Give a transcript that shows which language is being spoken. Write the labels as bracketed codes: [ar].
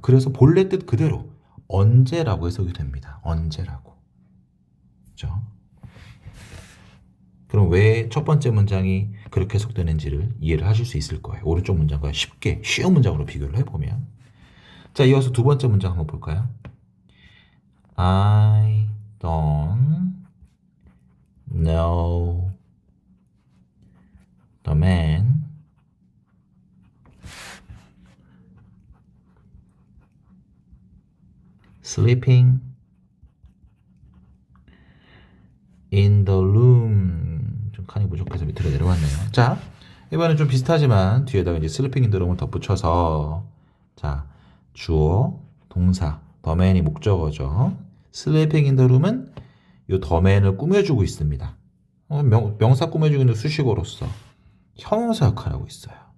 [ko] 그래서 본래 뜻 그대로 언제라고 해석이 됩니다. 언제라고. 그렇죠? 그럼 왜 첫 번째 문장이 그렇게 해석되는지를 이해를 하실 수 있을 거예요. 오른쪽 문장과 쉽게 쉬운 문장으로 비교를 해보면. 자, 이어서 두 번째 문장 한번 볼까요? [en] I don't know the man sleeping in the room. [ko] 좀 칸이 부족해서 밑으로 내려왔네요. 자, 이번엔 좀 비슷하지만 뒤에다가 이제 [en] sleeping in the room [ko] 을 덧붙여서 자, 주어, 동사, the man이 목적어죠. [en] sleeping in the room [ko] 은 이 the man을 꾸며주고 있습니다. 명사 꾸며주고 있는 수식어로서 형용사 역할을 하고 있어요.